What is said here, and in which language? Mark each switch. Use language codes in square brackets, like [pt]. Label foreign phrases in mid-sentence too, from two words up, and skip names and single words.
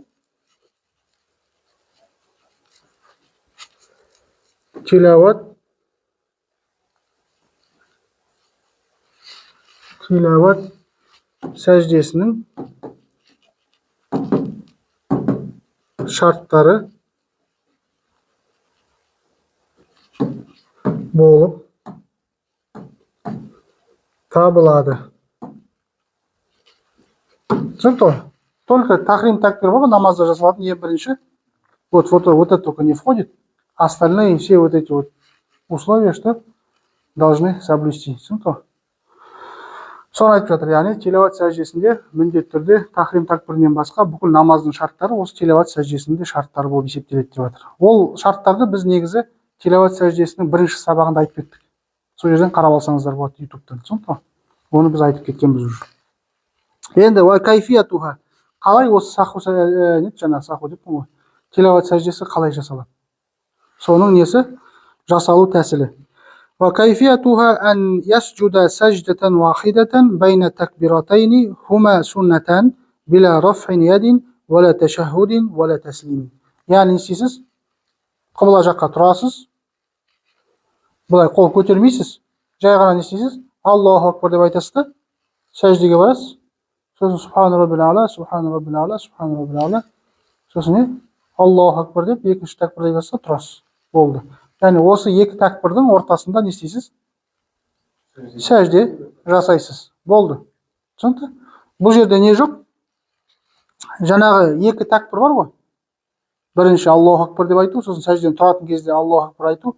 [kk] tilovat сәждесінің шарттары болып табылады. Түсінікті ғой? Только тахрим такбир бар, намазда жасалатын ең бірінші. [ru] Вот это только не входит. Остальные все вот эти вот условия, что должны соблюсти. [kk] Түсінікті ғой? Соны айтып жатыр, яғни тилават сәждесінде міндетті түрде тахрим такбирінен басқа бүкіл намаздың шарттары осы тилават сәждесінде шарттар болып есептеледі деп жатыр. Ол шарттарды біз негізі тилават сәждесінің бірінші сабағында айтып кеттік. Сол жерден қарап алсаңыздар болады ютубтан. Түсінікті ғой? Оны біз айтып кеткенбіз уже. Енді кайфиятуха, қалай осы саху деп ғой, тилават сәждесі қалай жасалады? Соның несі? Жасалу тәсілі. [ar] وكيفيتها أن يسجد سجدة واحدة بين تكبيرتين هما سنتان بلا رفع يد ولا تشهد ولا تسليم. [kk] Yani istейсіз, қыбла жаққа тұрасыз, бұлай қол көтермейсіз, жай ғана не істейсіз? [ar] الله أكبر [kk] деп айтасыз да, сәждеге барасыз. [ar] Сосын سبحان ربي الأعلى، سبحان ربي الأعلى، سبحان ربي الأعلى. [kk] Сосын [ar] الله أكبر [kk] деп екінші такбирге басса тұрасыз. Болды. Яғни осы екі такбирдің ортасында не істейсіз? Сәжде жасайсыз. Болды. Түсінікті? Бұл жерде не жоқ? Жаңағы екі такбир бар ғой. Бірінші [ar] الله أكبر [kk] деп айту, сосын сәжден тұратын кезде [ar] الله أكبر [kk] айту.